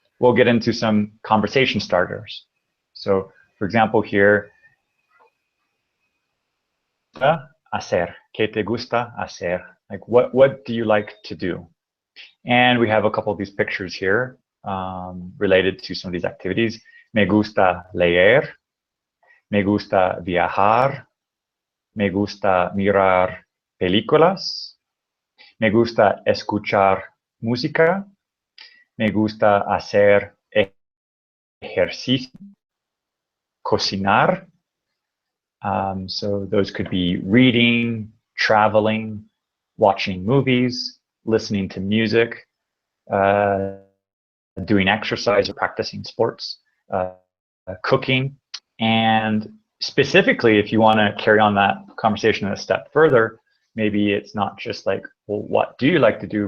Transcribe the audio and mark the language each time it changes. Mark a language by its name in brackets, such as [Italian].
[English] We'll get into some conversation starters. So for example, here, hacer. [Spanish] ¿Qué te gusta hacer? [English] Like what do you like to do? And we have a couple of these pictures here related to some of these activities. [Spanish] Me gusta leer. Me gusta viajar. Me gusta mirar películas, me gusta escuchar música, me gusta hacer ejercicio, cocinar. [English] So those could be reading, traveling, watching movies, listening to music, uh, doing exercise or practicing sports, uh, cooking. And specifically, if you want to carry on that conversation a step further, maybe it's not just like, well, what do you like to do?